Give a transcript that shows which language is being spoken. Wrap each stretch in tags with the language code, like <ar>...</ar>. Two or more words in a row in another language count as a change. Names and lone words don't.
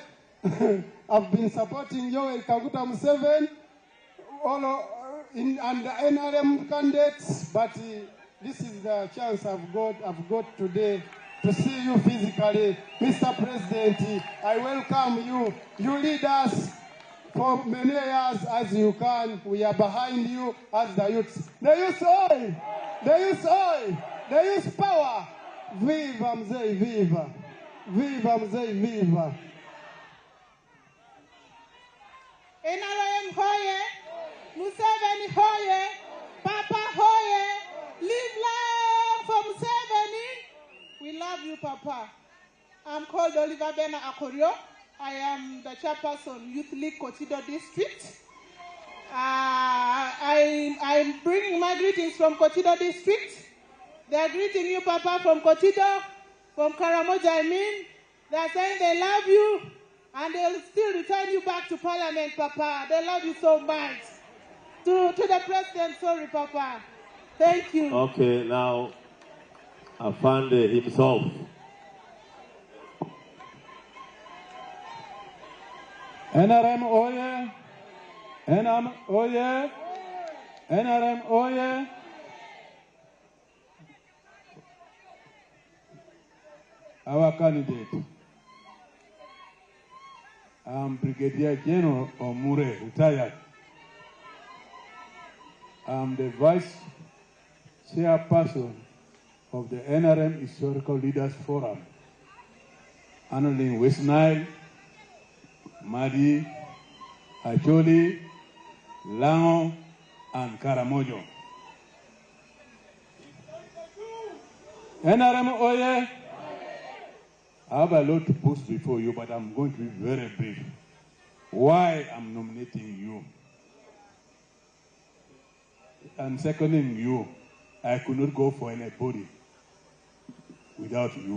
<en>I've been supporting Yoweri Kaguta Museveni and the NRM candidates, but this is the chance I've got today to see you physically. Mr. President, I welcome you. You lead us for many years as you can. We are behind you as the youth. The youth oil! The youth oil! The youth power! Viva Mzee, viva! Viva Mzee, viva! NRM hoye! Museveni hoye! Papa hoye! Live long for Museveni! We love you, Papa. I'm called Oliver Bena Akorio. I am the chairperson, Youth League Kotido District. I'm bringing my greetings from Kotido District. They are greeting you, Papa, from Kotido, from Karamoja, I mean. They are saying they love you, and they'll still return you back to Parliament, Papa. They love you so much. To the President, sorry, Papa. Thank you. Okay, now, Afande himself. NRM oye! NRM oye! NRM oye! Our candidate, Brigadier General Omure, retired. I'm the Vice Chairperson of the NRM Historical Leaders Forum, handling West Nile, Madi, Acholi, Lango, and Karamojo. NRM oye! I have a lot to put before you, but I'm going to be very brief. Why I'm nominating you and seconding you, I could not go for anybody without you.</en>